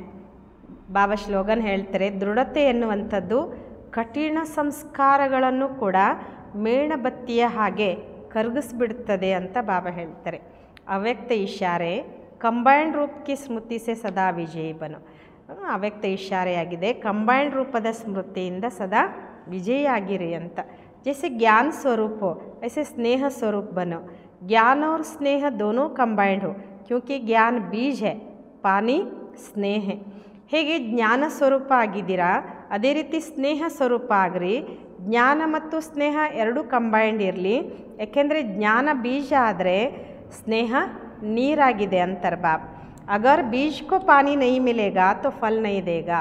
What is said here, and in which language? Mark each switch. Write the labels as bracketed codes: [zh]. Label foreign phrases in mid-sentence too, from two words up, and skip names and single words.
[kn] ಬಾಬಾ ಸ್ಲೋಗನ್ ಹೇಳ್ತಾರೆ, ದೃಢತೆ ಎನ್ನುವಂಥದ್ದು ಕಠಿಣ ಸಂಸ್ಕಾರಗಳನ್ನು ಕೂಡ ಮೇಣಬತ್ತಿಯ ಹಾಗೆ ಕರಗಿಸ್ಬಿಡ್ತದೆ ಅಂತ ಬಾಬಾ ಹೇಳ್ತಾರೆ. [hi] अव्यक्त इशारे कंबाइंड रूप की स्मृति से सदा विजयी बनो. [kn] ಅವ್ಯಕ್ತ ಇಶಾರೆಯಾಗಿದೆ, ಕಂಬೈಂಡ್ ರೂಪದ ಸ್ಮೃತಿಯಿಂದ ಸದಾ ವಿಜಯಿಯಾಗಿರಿ ಅಂತ. [hi] जैसे ज्ञान स्वरूप हो ऐसे स्नेह स्वरूप बनो. ज्ञान और स्नेह दोनों कंबाइंड हो, क्योंकि ज्ञान बीज है, पानी स्नेह है. [kn] ಹೇಗೆ ಜ್ಞಾನ ಸ್ವರೂಪ ಆಗಿದ್ದೀರಾ ಅದೇ ರೀತಿ ಸ್ನೇಹ ಸ್ವರೂಪ ಆಗ್ರಿ. ಜ್ಞಾನ ಮತ್ತು ಸ್ನೇಹ ಎರಡೂ ಕಂಬೈಂಡ್ ಇರಲಿ, ಯಾಕೆಂದರೆ ಜ್ಞಾನ ಬೀಜ ಆದರೆ ಸ್ನೇಹ ನೀರಾಗಿದೆ ಅಂತಾರೆ ಬಾಬ್. [hi] अगर बीज को पानी नहीं मिलेगा तो फल नहीं देगा.